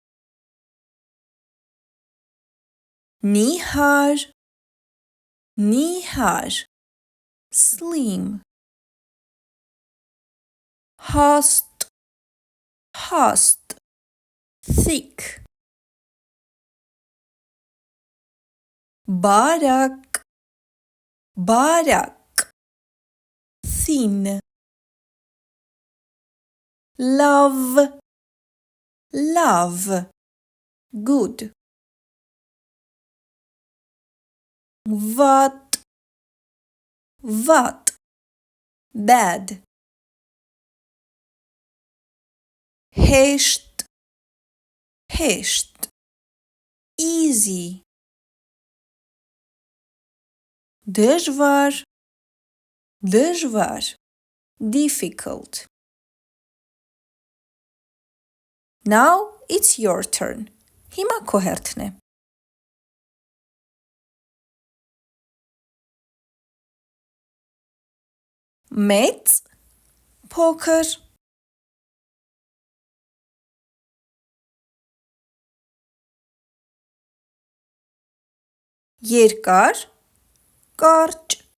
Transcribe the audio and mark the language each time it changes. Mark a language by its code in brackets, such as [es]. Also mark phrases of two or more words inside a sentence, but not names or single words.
[hy] Նիհար, նիհար, slim. Հաստ, հաստ, thick. Բարակ, բարակ, [en] thin. [hy] Love, love, good. Vատ, vատ, bad. Հեշտ, հեշտ, easy. Դժվար, դժվար, [en] difficult. Now it's your turn. [hy] Հիմա քո հերթն է. Մեծ, փոքր. Երկար, կարճ.